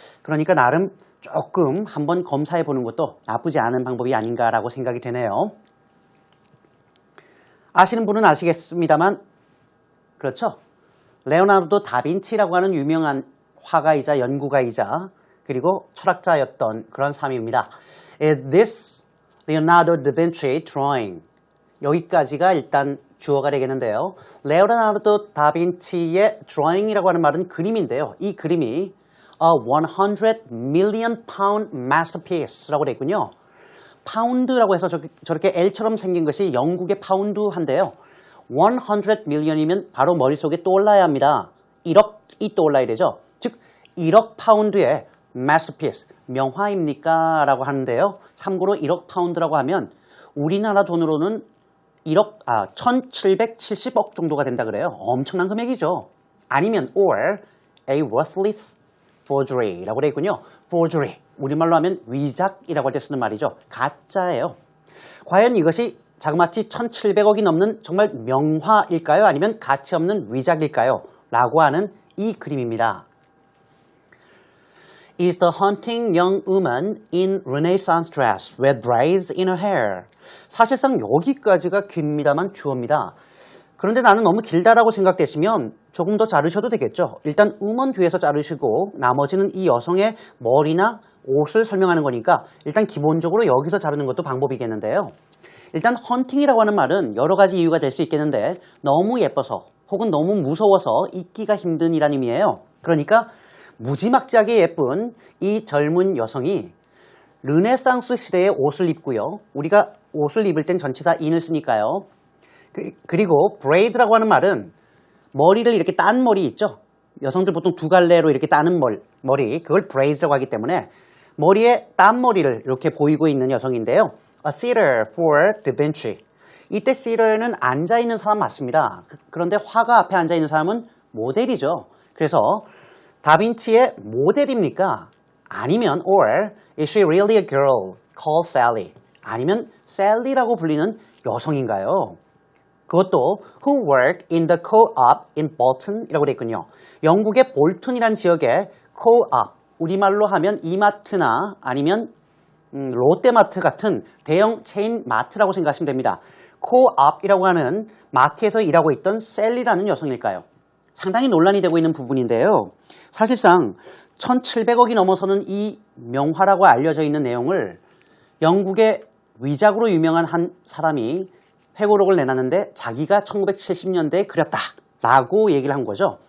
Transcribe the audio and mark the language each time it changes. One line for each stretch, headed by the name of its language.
Korean: 그러니까 나름 조금 한번 검사해 보는 것도 나쁘지 않은 방법이 아닌가라고 생각이 되네요. 아시는 분은 아시겠습니다만 그렇죠. 레오나르도 다빈치라고 하는 유명한 화가이자 연구가이자 그리고 철학자였던 그런 사람입니다.
English: This Leonardo da Vinci drawing
Korean: 여기까지가 일단 주어가 되겠는데요. 레오나르도 다빈치의 drawing이라고 하는 말은 그림인데요. 이 그림이
English: a 100 million pound masterpiece라고
Korean: 되어 있군요. 파운드라고 해서 저렇게 L처럼 생긴 것이 영국의 파운드한데요. 100 million이면 바로 머릿속에 떠올라야 합니다. 1억이 떠올라야 되죠. 즉 1억 파운드의 masterpiece, 명화입니까? 라고 하는데요. 참고로 1억 파운드라고 하면 우리나라 돈으로는 1770억 정도가 된다 그래요. 엄청난 금액이죠. 아니면
English: or a worthless forgery라고
Korean: 되어 있군요. forgery, 우리말로 하면 위작이라고 할 때 쓰는 말이죠. 가짜예요. 과연 이것이 자그마치 1700억이 넘는 정말 명화일까요? 아니면 가치 없는 위작일까요? 라고 하는 이 그림입니다.
English: Is the hunting young woman in Renaissance dress with braids in her hair.
Korean: 사실상 여기까지가 깁니다만 주어입니다. 그런데 나는 너무 길다라고 생각되시면 조금 더 자르셔도 되겠죠. 일단 woman 뒤에서 자르시고 나머지는 이 여성의 머리나 옷을 설명하는 거니까 일단 기본적으로 여기서 자르는 것도 방법이겠는데요. 일단 헌팅이라고 하는 말은 여러 가지 이유가 될 수 있겠는데 너무 예뻐서 혹은 너무 무서워서 잊기가 힘든 이란 의미예요. 그러니까 무지막지하게 예쁜 이 젊은 여성이 르네상스 시대의 옷을 입고요. 우리가 옷을 입을 땐 전치사 in을 쓰니까요. 그리고 braid라고 하는 말은 머리를 이렇게 딴 머리 있죠. 여성들 보통 두 갈래로 이렇게 따는 머리, 그걸 braids라고 하기 때문에 머리에 딴 머리를 이렇게 보이고 있는 여성인데요.
English: A sitter for Da Vinci.
Korean: 이때 sitter는 앉아있는 사람 맞습니다. 그런데 화가 앞에 앉아있는 사람은 모델이죠. 그래서 다빈치의 모델입니까? 아니면
English: or is she really a girl called Sally?
Korean: 아니면 셀리라고 불리는 여성인가요? 그것도
English: who worked in the co-op in Bolton이라고
Korean: 되어 있군요. 영국의 볼튼이란 지역에 co-op, 우리말로 하면 이마트나 아니면 롯데마트 같은 대형 체인 마트라고 생각하시면 됩니다. co-op이라고 하는 마트에서 일하고 있던 셀리라는 여성일까요? 상당히 논란이 되고 있는 부분인데요. 사실상 1700억이 넘어서는 이 명화라고 알려져 있는 내용을 영국의 위작으로 유명한 한 사람이 회고록을 내놨는데 자기가 1970년대에 그렸다라고 얘기를 한 거죠.